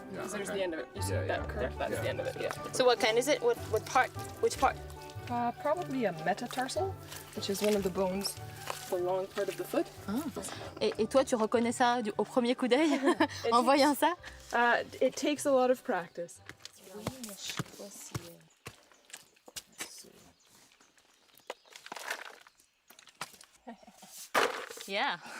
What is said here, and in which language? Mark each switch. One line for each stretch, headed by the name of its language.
English: There's the end of it. You see that curve? That's the end of it, yeah. So what kind is it? What part? Which part? Probably a metatarsal, which is one of the bones, the long part of the foot.
French: Et toi, tu reconnais ça au premier coup d'œil en voyant ça?
English: It takes a lot of practice. Yeah.